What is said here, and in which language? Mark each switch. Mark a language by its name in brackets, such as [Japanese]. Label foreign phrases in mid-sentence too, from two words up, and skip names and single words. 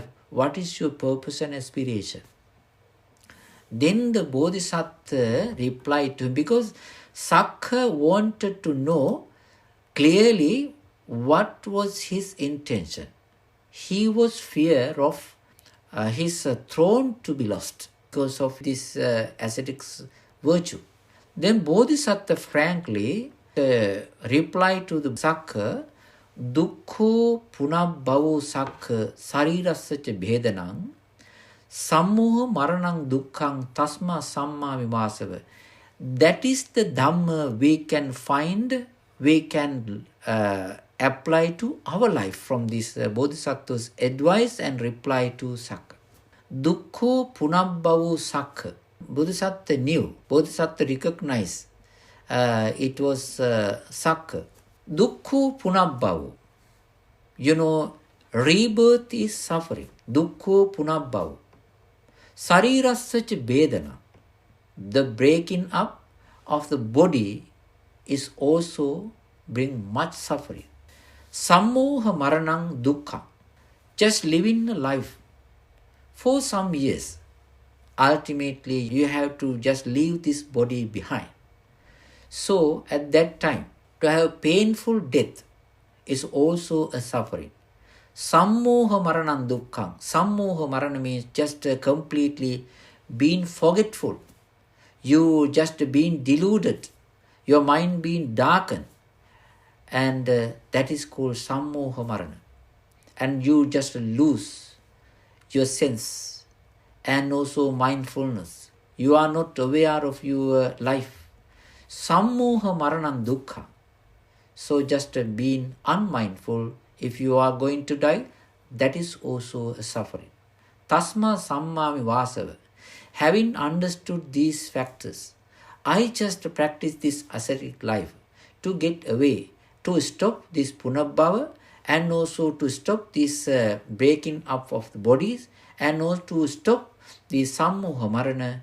[English] What is your purpose and aspiration? Then the Bodhisattva replied to him, because Sakya wanted to know clearly what was his intention. He was fear of his throne to be lost because of this ascetic's virtue. Then Bodhisattva frankly replied to the Sakya, [Pali] "Dukkho punabbhavo Sakya sarirassacha bhedanang sammoha maranang dukkhang tasma samma vimāsava." [English] That is the Dhamma we can find, we can apply to our life from this Bodhisattva's advice and reply to Sakya. [Pali] Dukkho punabbhavo Sakya. [English] Bodhisattva knew, Bodhisattva recognized it was Sakya. [Pali] Dukkho punabbhavo. [English] Rebirth is suffering. [Pali] Dukkho punabbhavo. Sarirassacha bedana. [English] The breaking up of the body is also bring much suffering. [Pali] Sammoha maranang dukkha. [English] Just living a life for some years. Ultimately, you have to just leave this body behind. So, at that time, to have painful death is also a suffering. [Pali] Sammoha maranam dukkham. Sammoha marana [English] means just completely being forgetful. You just being deluded. Your mind being darkened. And that is called [Pali] sammoha marana. [English] And you just lose your sense and also mindfulness. You are not aware of your life. [Pali] Sammoha maranam dukkha. [English] So just being unmindful, if you are going to die, that is also a suffering. [Pali] Tasma sammami vasava. [English] Having understood these factors, I just practice this ascetic life to get away, to stop this punabbhava and also to stop this breaking up of the bodies and also to stop the [Pali] sammoha marana.